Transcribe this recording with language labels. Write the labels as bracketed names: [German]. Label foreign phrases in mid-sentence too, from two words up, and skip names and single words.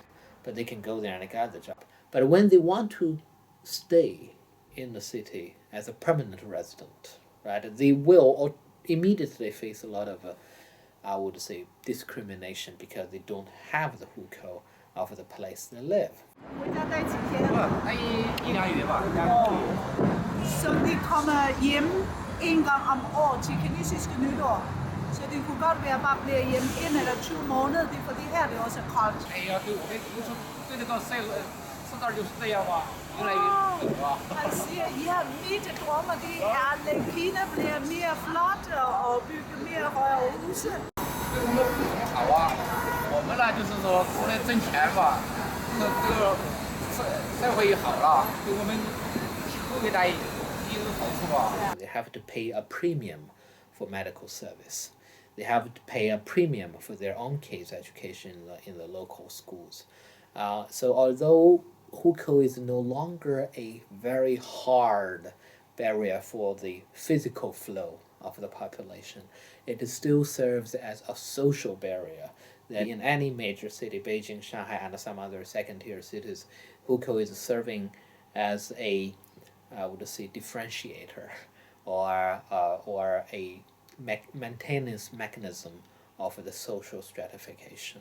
[English] But they can go there and get the job. But when they want to stay in the city as a permanent resident, right, they will immediately face a lot of, I would say, discrimination because they don't have the Hukou of the place they live. [Chinese] 回家待几天？1-2月吧。 [Danish] Så de kommer hjem en gang om året til kinesiske nytår. Så det kunne godt være bare blive hjemme 1 eller 2 måneder, det er fordi her det også er koldt. Han siger, I har mit drømmer, det er, at Kina bliver mere flot og bygge mere højere huse. [Chinese] 好啊，我们呢就是说除了挣钱吧，这个社会好了，对我们后一代也有好处吧。 [English] They have to pay a premium for medical service. They have to pay a premium for their own kids' education in the local schools. So although Hukou is no longer a very hard barrier for the physical flow of the population, it still serves as a social barrier that in any major city, Beijing, Shanghai, and some other second-tier cities, Hukou is serving as a, I would say, differentiator or a maintenance mechanism of the social stratification.